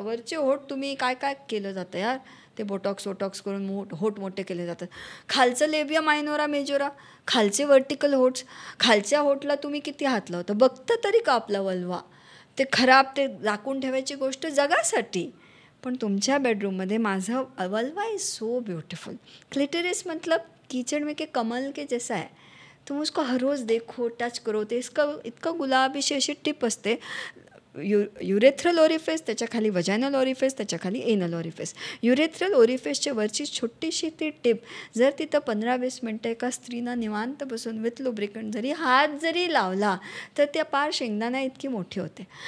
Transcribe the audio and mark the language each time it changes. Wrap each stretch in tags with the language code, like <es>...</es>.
<mr>वरचे होठ तुम्ही काय काय केलं जातं यार, ते बोटॉक्स करून होठ मोठे केले जातात. खालचं लेबिया मायनोरा मेजोरा, खालचे व्हर्टिकल होट्स, खालच्या होठला तुम्ही किती हात लावता? बघता तरी का आपला वल्वा? ते खराब, ते राखून ठेवायची गोष्ट जगासाठी. पण तुमच्या बेडरूममध्ये माझं वल्वा</mr> <en>Is so beautiful.</en> <hi>क्लिटरिस मतलब कीचड़ में के कमल के जैसा है. तुम उसको हर रोज़ देखो, टच करो.</hi> <mr>ते इतकं गुलाबीशी अशी टिप असते. युरेथ्रल ओरिफेस, त्याच्या खाली वजायनल ओरिफेस, त्याच्या खाली एनल ओरिफेस. युरेथ्रल ओरिफेसच्या वरची छोटीशी ती टिप, जर तिथं 15-20 मिनटं एका स्त्रीनं निवांत बसून विथ लुब्रिकंट जरी हात जरी लावला तर त्या पार शेंगदाणा इतकी मोठी होते.</mr>